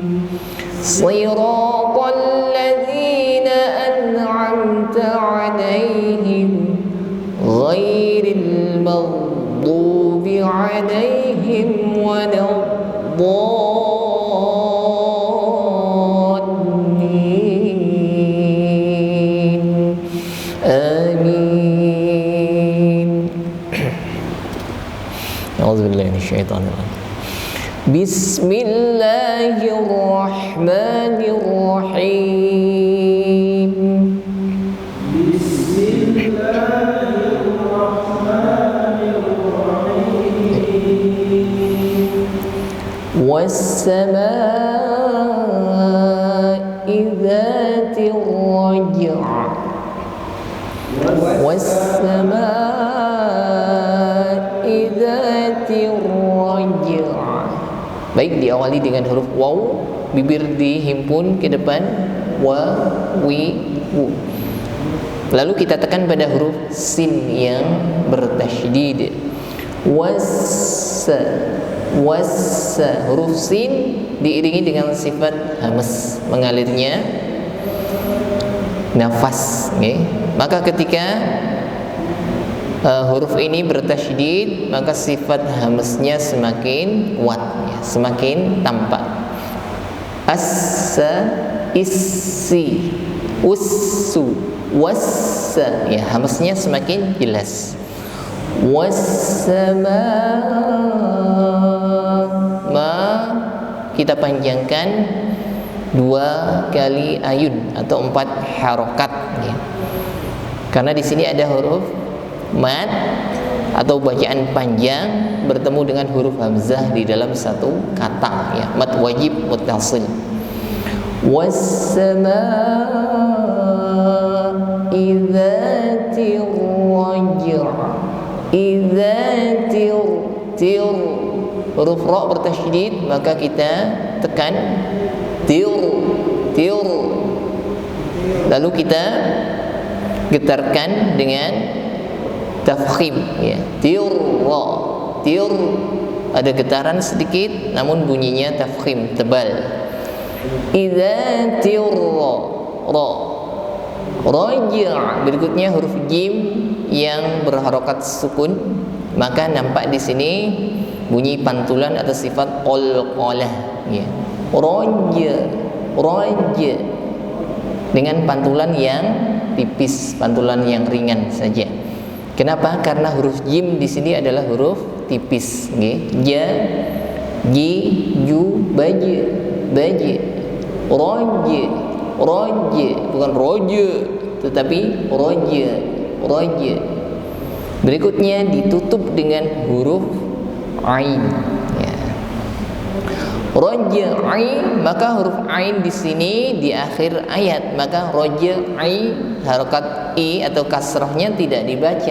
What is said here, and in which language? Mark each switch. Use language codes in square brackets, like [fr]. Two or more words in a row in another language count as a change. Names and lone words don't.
[ar] صراط الذين أنعمت عليهم غير المغضوب عليهم ولا الضالين. Amin. أعوذ بالله من الشيطان الرجيم. Bismillahirrahmanirrahim. والسماء ذات الرجع'. والسماء ذات الرجع'. [id] Baik, diawali dengan huruf waw, bibir dihimpun ke depan, wa, wi, wu. Lalu kita tekan pada huruf sin yang bertasydid. Was, huruf sin diiringi dengan sifat hamas, mengalirnya nafas, okay? Maka ketika huruf ini bertasydid, maka sifat hamasnya semakin kuat, ya, semakin tampak. Assa, issi, ussu, wassa, ya, hamasnya semakin jelas. Wassama, ma kita panjangkan 2 kali ayun atau 4 harokat, ya. Karena di sini ada huruf mad atau bacaan panjang bertemu dengan huruf hamzah di dalam satu kata, ya, mad wajib muttasil. [ar] والسماء ذات الرجع'. Idzatir, [id] huruf ra bertasydid, maka kita tekan tir. Lalu kita getarkan dengan tafkhim, ya. Tir, ada getaran sedikit namun bunyinya tafkhim, tebal. [ar] ذات الر. رجع'. [id] Berikutnya huruf jim yang berharokat sukun, maka nampak di sini bunyi pantulan atau sifat qalqalah, ya. Raja dengan pantulan yang tipis, pantulan yang ringan saja. Kenapa? Karena huruf jim di sini adalah huruf tipis, nggih. Ja, ji, ju, baji, baji. Raja, bukan roja, tetapi raja. Berikutnya ditutup dengan huruf ain, ya. Raja'i, maka huruf ain di sini di akhir ayat, maka raja'i harokat i atau kasrahnya tidak dibaca.